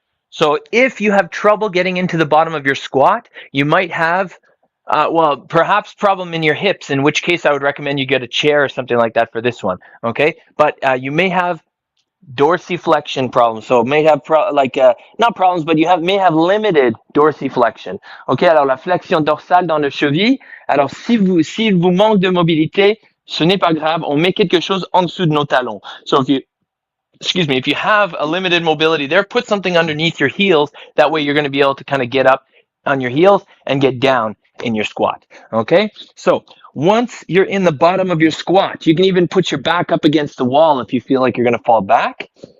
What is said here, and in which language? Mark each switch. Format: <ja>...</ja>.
<en>So if you have trouble getting into the bottom of your squat, you might have, perhaps problem in your hips, in which case I would recommend you get a chair or something like that for this one, okay? But you may have dorsiflexion problems. So may have not problems, but may have limited dorsiflexion.</en> <fr>Ok, alors la flexion dorsale dans le cheville. Alors s'il vous manque de mobilité, ce n'est pas grave. On met quelque chose en dessous de nos talons.</fr> <en>So if you have a limited mobility there, put something underneath your heels. That way you're going to be able to kind of get up on your heels and get down in your squat. Okay, so once you're in the bottom of your squat, you can even put your back up against the wall if you feel like you're going to fall back.</en>